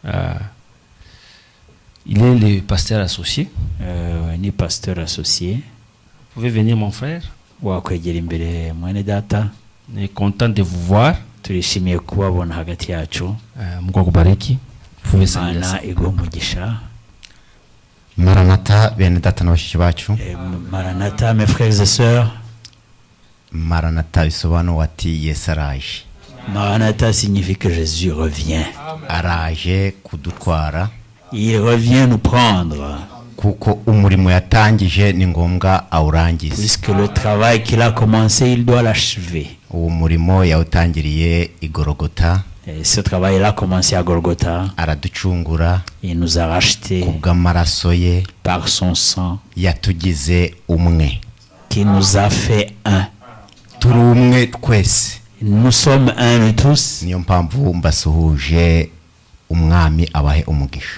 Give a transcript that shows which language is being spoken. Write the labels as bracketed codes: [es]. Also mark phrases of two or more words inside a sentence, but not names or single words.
[fr] Il est le pasteur associé. [rw] Ni [fr] pasteur associé. Vous pouvez venir, mon frère. On est content de vous voir. Vous pouvez saluer. [rw] Maranatha, bene data na bashiki bacu. [fr] Maranatha, mes frères et sœurs. [rw] Maranatha bisobanura ati Yesu araje. [fr] Maranatha signifie que Jésus revient. [rw] Araje kudutwara. [fr] Il revient nous prendre. [rw] Kuko umurimo yatangije ni ngombwa awurangize. [fr] Puisque le travail qu'il a commencé, il doit l'achever. [rw] Uwo murimo yawutangiriye i Golgotha. [fr] Et ce travail il a commencé à Golgotha. [rw] Araducungura. [fr] Il nous a rachetés [rw] kubw'amaraso ye. [fr] Par son sang. [rw] Yatugize umwe. [fr] Qui nous a fait un. [rw] Turi umwe twese. [fr] Nous sommes un de tous. [rw] Niyo mpamvu mbasuhuje umwami abahe umugisha.